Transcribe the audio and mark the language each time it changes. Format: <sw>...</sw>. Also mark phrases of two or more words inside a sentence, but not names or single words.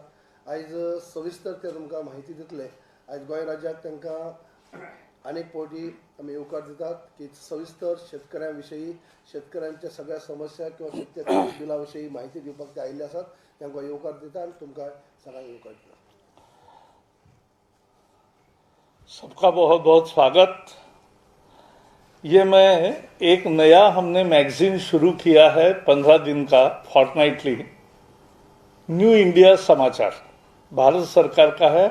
<kok>आयज सविस्तर ते तुमकां म्हायती दितले. आयज गोंय राज्याक तांकां आनीक फावटी आमी येवकार दितात की सविस्तर शेतकऱ्यां विशयी शेतकऱ्यांच्या सगळ्या समस्या किंवा शेतकऱ्या बिलां विशयी म्हायती दिवपाक ते आयिल्ले आसात. तांकां येवकार दिता आनी तुमकां सगळ्यांक येवकार दिता.</kok> <hi>सबका बहुत बहुत स्वागत. ये मैं एक नया हमने मैगजीन शुरू किया है 15 दिन का फॉर्टनाइटली, न्यू इंडिया समाचार, भारत सरकार का है.</hi>